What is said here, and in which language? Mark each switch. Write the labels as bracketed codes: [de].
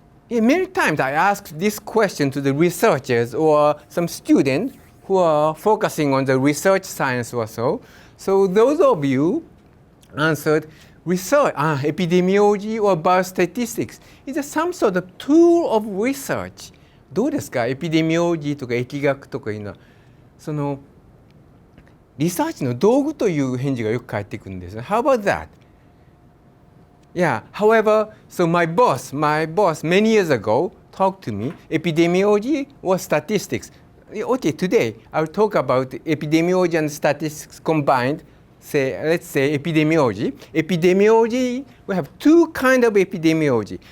[en] Many times I ask this question to the researchers or some students who are focusing on the research science or so. So those of you answered research, epidemiology or biostatistics is some sort of tool of research. [ja] どうですか? エピデミオロジーとか疫学とかいうのはそのリサーチの道具という返事がよく返ってくるんですね。 [en] How about that? Yeah, however, so my boss many years ago talked to me epidemiology or statistics. Okay, today I'll talk about epidemiology and statistics combined. Let's say epidemiology. Epidemiology, we have two kinds of epidemiology.